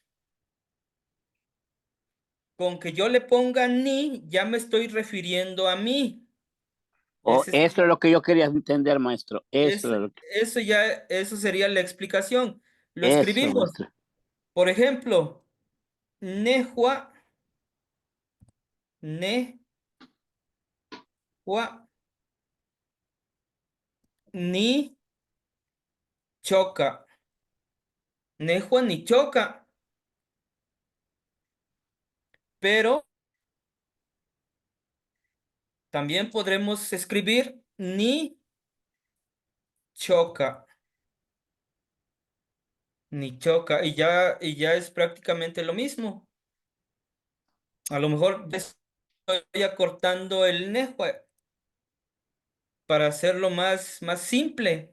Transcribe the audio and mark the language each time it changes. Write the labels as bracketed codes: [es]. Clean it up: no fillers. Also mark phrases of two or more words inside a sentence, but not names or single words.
[es] Con que yo le ponga ni, ya me estoy refiriendo a mí. Oh, Ese eso es sería- lo que yo quería entender, maestro. es- Eso es lo que, eso sería la explicación. Lo eso, escribimos. maestro. Por ejemplo, [nah] nehua, nehua, ni choca. Nehua ni choca. [es] Pero también podremos escribir [nah] ni choca. Ni choca. [es] Y ya es prácticamente lo mismo. A lo mejor ya estoy acortando el nehua para hacerlo más simple.